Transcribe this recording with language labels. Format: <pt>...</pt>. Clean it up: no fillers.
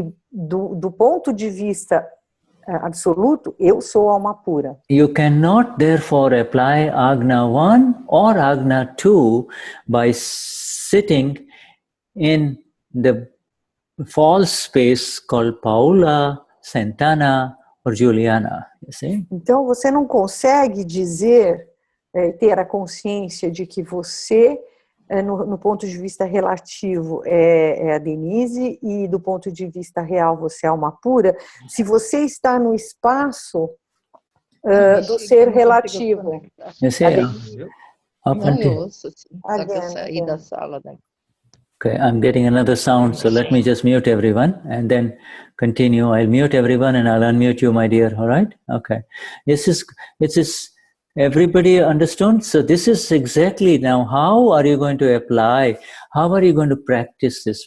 <pt>do ponto de vista absoluto, eu sou alma pura.</pt> <en>You cannot therefore apply Agna 1 or Agna 2 by sitting in the false space called Paula, Santana or Juliana. You see?</en> <pt>Então você não consegue dizer, ter a consciência de que você, no ponto de vista relativo, é a Denize, e do ponto de vista real você é alma pura, se você está no espaço do ser relativo.</pt> <en>You see?</en> <pt>Eu ouço, só que eu saí da sala.</pt> <en>Okay, I'm getting another sound, so let me just mute everyone and then continue. I'll mute everyone and I'll unmute you, my dear, all right? Okay. This is everybody understood? So this is exactly now, how are you going to apply, how are you going to practice this?</en>